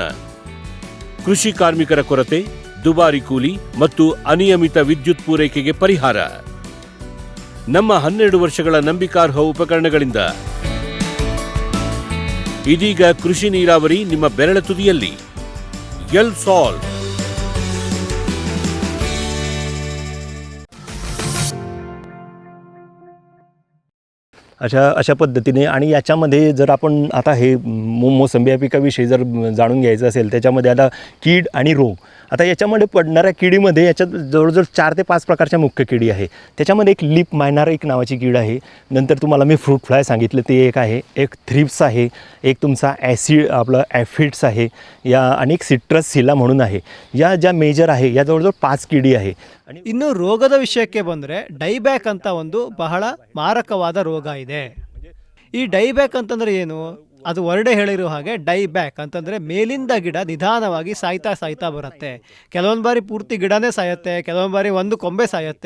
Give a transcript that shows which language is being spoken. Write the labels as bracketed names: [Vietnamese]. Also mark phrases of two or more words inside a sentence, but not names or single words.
[Kannada] ಕೃಷಿ ಕಾರ್ಮಿಕರ ಕೊರತೆ, ದುಬಾರಿ ಕೂಲಿ ಮತ್ತು ಅನಿಯಮಿತ ವಿದ್ಯುತ್ ಪೂರೈಕೆಗೆ ಪರಿಹಾರ. ನಮ್ಮ 12 ವರ್ಷಗಳ ನಂಬಿಕಾರ್ಹ ಉಪಕರಣಗಳಿಂದ ಇದೀಗ ಕೃಷಿ ನೀರಾವರಿ ನಿಮ್ಮ ಬೆರಳ ತುದಿಯಲ್ಲಿ. ಎಲ್ ಸಾಲ್. [Marathi] अशा पद्धतीने. आणि याच्यामध्ये जर आपण आता हे मोसंबी या पिकाविषयी जर जाणून घ्यायचं असेल, त्याच्यामध्ये आता कीड आणि रोग. आता याच्यामध्ये पडणाऱ्या किडीमध्ये याच्यात जवळजवळ 4 ते 5 प्रकारच्या मुख्य किडी आहे. त्याच्यामध्ये एक [English] leaf miner [Marathi] एक नावाची कीड आहे. नंतर तुम्हाला मी [English] fruit fly [Marathi] सांगितलं ते एक आहे, एक थ्रिप्स आहे, एक तुमचा आपलं ॲफिड्स आहे, या आणि एक [English] citrus psylla [Marathi] म्हणून आहे. या ज्या मेजर आहे या जवळजवळ 5 किडी आहे. [Kannada] ಇನ್ನು ರೋಗದ ವಿಷಯಕ್ಕೆ ಬಂದರೆ ಡೈಬ್ಯಾಕ್ ಅಂತ ಒಂದು ಬಹಳ ಮಾರಕವಾದ ರೋಗ ಇದೆ. ಈ ಡೈಬ್ಯಾಕ್ ಅಂತಂದರೆ ಏನು? ಅದು ವರ್ಡೆ ಹೇಳಿರೋ ಹಾಗೆ ಡೈಬ್ಯಾಕ್ ಅಂತಂದರೆ ಮೇಲಿಂದ ಗಿಡ ನಿಧಾನವಾಗಿ ಸಾಯ್ತಾ ಬರುತ್ತೆ. ಕೆಲವೊಂದು ಬಾರಿ ಪೂರ್ತಿ ಗಿಡನೇ ಸಾಯುತ್ತೆ, ಕೆಲವೊಂದು ಬಾರಿ ಒಂದು ಕೊಂಬೆ ಸಾಯುತ್ತೆ.